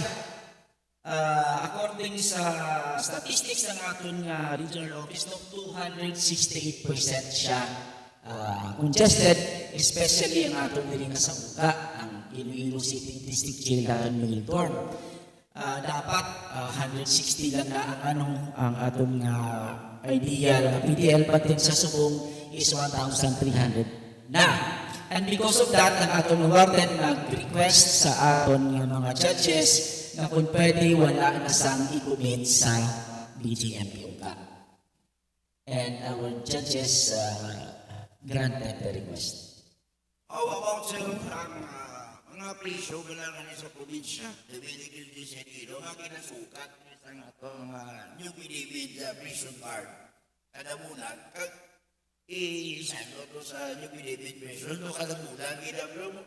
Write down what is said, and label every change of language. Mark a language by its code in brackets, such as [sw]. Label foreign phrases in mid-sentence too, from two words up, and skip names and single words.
[hil] According sa statistics ng aton regional office, no, 268% siya congested, especially ang aton diri nga sa Buka, ang Iloilo City District Jail natin Milton. Dapat 160 lang na ang atong ideal na PDL, [en] but din [hil] sa subong is 1,300 na. [en] And because of that, [hil] ang atong warden nag-request sa aton mga judges na kung pwede wala na sang i-commit sa BGMP UCA. [en] And our judges granted the request. [hil] How about sa mga priso galangan sa probinsya? Nabiligil din sa Ilo, nga kinasukat sa mga New Bilibid prison guard. Kada bulan, isano to sa New Bilibid prison, to kada bulan, ginablo mo.